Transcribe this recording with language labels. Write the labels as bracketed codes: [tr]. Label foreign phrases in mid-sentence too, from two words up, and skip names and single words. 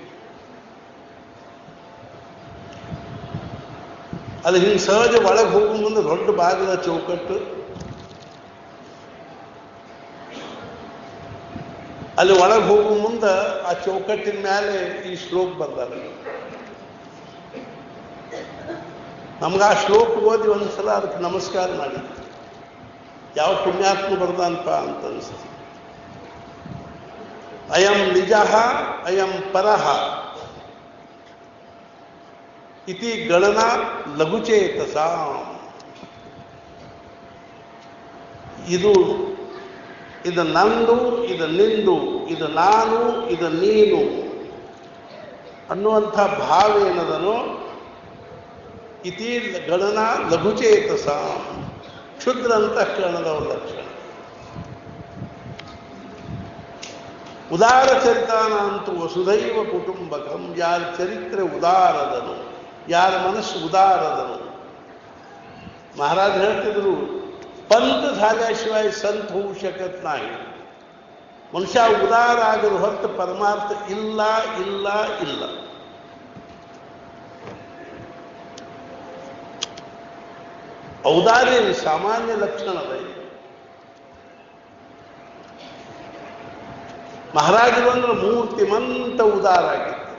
[kn] ಅಲ್ಲಿ ಹಿಂಗೆ ಸಹಜ ಒಳಗೆ ಹೋಗೋ ಮುಂದೆ ದೊಡ್ಡ ಬಾಗಿಲ ಚೌಕಟ್ಟು, ಅಲ್ಲಿ ಒಳಗೆ ಹೋಗೋ ಮುಂದೆ ಆ ಚೌಕಟ್ಟಿನ ಮೇಲೆ ಈ ಶ್ಲೋಕ ಬರ್ತಾರೆ. ನಮ್ಗೆ ಆ ಶ್ಲೋಕ ಓದಿ ಒಂದ್ಸಲ ಅದಕ್ಕೆ ನಮಸ್ಕಾರ ಮಾಡಿದ್ವಿ. ಯಾವ ಪುಣ್ಯಾತ್ಮ ಬರ್ದಾನಪ್ಪ ಅಂತ ಅನಿಸ್ತು. [sa] ಅಯಂ ನಿಜ ಅಯಂ ಪರಃ ಇತಿ ಗಣನಾ ಲಘುಚೇತಸ. [kn] ಇದು ನಂದು, ಇದು ನಿಂದು, ಇದು ನಾನು, ಇದು ನೀನು ಅನ್ನುವಂಥ ಭಾವ ಏನದನೋ [sa] ಇತಿ ಗಣನಾ ಲಘುಚೇತಸ, [kn] ಕ್ಷುದ್ರ ಅಂತಃಕರಣದವರ ಲಕ್ಷಣ. [sa] ಉದಾರ ಚರಿತಾನ ಅಂತೂ ವಸುಧೈವ ಕುಟುಂಬಕಂ. [kn] ಯಾರ ಚರಿತ್ರೆ ಉದಾರದನು, ಯಾರ ಮನಸ್ಸು ಉದಾರದನು. महाराज ಹೇಳ್ತಿದ್ರು, [mr] पंत झाल्याशिवाय संत होऊ शकत नाही. [kn] ಮನುಷ್ಯ ಉದಾರ ಆಗಲು ಹೊರತು ಪರಮಾರ್ಥ ಇಲ್ಲ ಇಲ್ಲ ಇಲ್ಲ. ಔದಾರ್ಯ ಸಾಮಾನ್ಯ ಲಕ್ಷಣದ. ಮಹಾರಾಜರು ಅಂದ್ರೆ ಮೂರ್ತಿಮಂತ ಉದಾರ ಆಗಿತ್ತು.